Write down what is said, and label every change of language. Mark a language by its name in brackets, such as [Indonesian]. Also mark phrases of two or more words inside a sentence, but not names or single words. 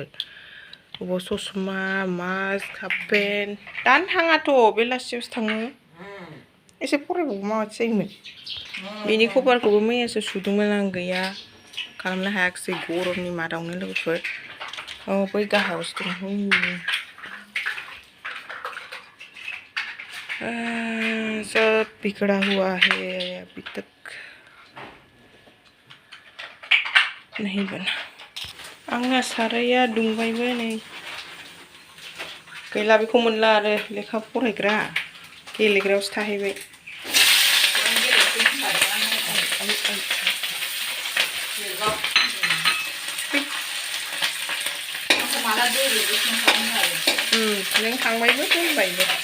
[Bodo] अबाव ससमा, मास्क, [English] half pant [Bodo] दानो थाङाथ', बेलासियावसो थाङो। एसे फरायबावबा माबादि जायोमोन। बेनि खबारखौबो मैयासो सुदोंमोन आं, गैया खालामनो हायाखिसै गरमनि मादावनो लोगोफोर। औ बै गाहायावसो दं। [Hindi] सब बिगड़ा हुआ है, अभी तक नहीं बना। [Bodo] आंना साराया दुंबायबो नै, गैला बेखौ मोनला आरो लेखा फरायग्रा, गेलेग्रायावसो थाहैबाय। नों थांबायबो दोनबायबो।